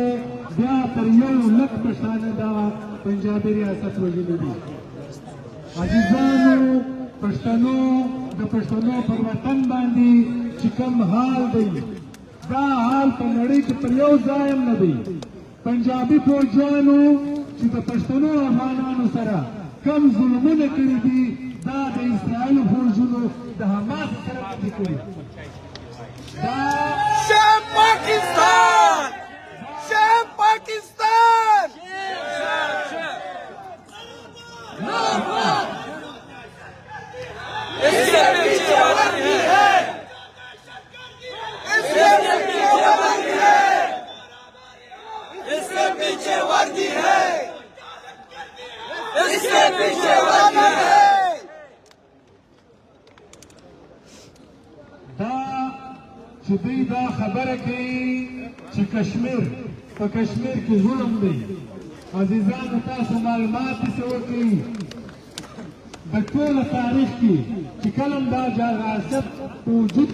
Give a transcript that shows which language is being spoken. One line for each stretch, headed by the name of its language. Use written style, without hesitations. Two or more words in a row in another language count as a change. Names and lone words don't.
Pashto: بیا تر 1,00,000 پښتانه دا پنجابي ریاست وژلي دي عزیزانو پښتنو د پښتنو پر وطن باندې چې کوم حال دی دا حال په نړۍ کې پر یو ځای هم نه دی پنجابي فوجیانو چې د پښتنو افغانانو سره کم ظلمونه کړي دي دا د اسرائیلو فوجونو د حماس سره دي کړي
Urdu: شام پاکستان شام پاکستان اس کے پیچھے وردی ہے اس کے پیچھے وردی ہے اس کے پیچھے وردی ہے اس کے پیچھے وردی ہے
Pashto: دا چې دوی دا خبره کوي چې کشمیر په کشمیر کې ظلم دی عزیزانو تاسو معلومات څه وکړئ د ټول تاریخ کې چې کله دا ریاست په وجود